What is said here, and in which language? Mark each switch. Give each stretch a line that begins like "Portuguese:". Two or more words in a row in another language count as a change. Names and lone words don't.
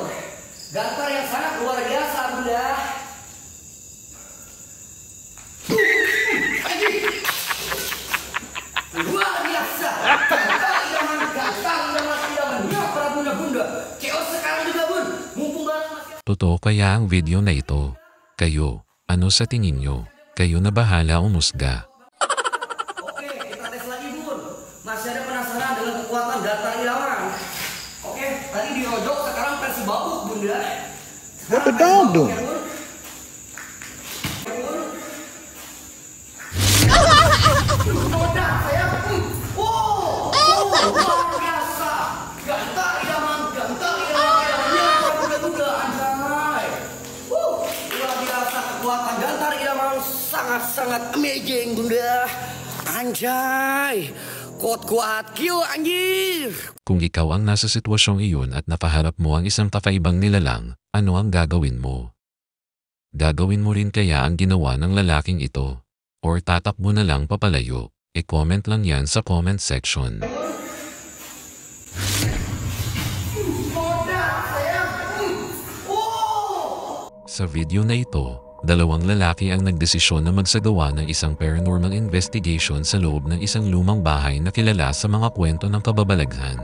Indonesian: Gantar yang sangat luar biasa bunda. Luar biasa. Gantar ilamannya para bunda-bunda. Ceos sekarang juga bun. Mumpung barang masih.
Filipino: Totoo kaya ang video na ito? Kayo, ano sa tingin nyo? Kayo na bahala umusga.
Indonesian: Oke, kita tes lagi bun. Masih ada penasaran dengan kekuatan gantar ilaman? Oke, tadi dirojok, sekarang versi babuk bunda.
English: What the dog doing?
Indonesian: Luar biasa. Gantar ilamannya bunda-bunda anjay. Luar biasa kekuatan gantar ilaman, sangat-sangat amazing bunda. Anjay. Kuat-kuat kyo anjir.
Filipino: Kung ikaw ang nasa sitwasyong iyon at napaharap mo ang isang kakaibang nilalang, ano ang gagawin mo? Gagawin mo rin kaya ang ginawa ng lalaking ito? Or tatakbo na lang papalayo? I-comment lang yan sa
English: comment section.
Filipino: Sa video na ito, dalawang lalaki ang nagdesisyon na magsagawa ng isang
English: paranormal investigation
Filipino: sa loob ng isang lumang bahay na kilala sa mga kwento ng kababalaghan.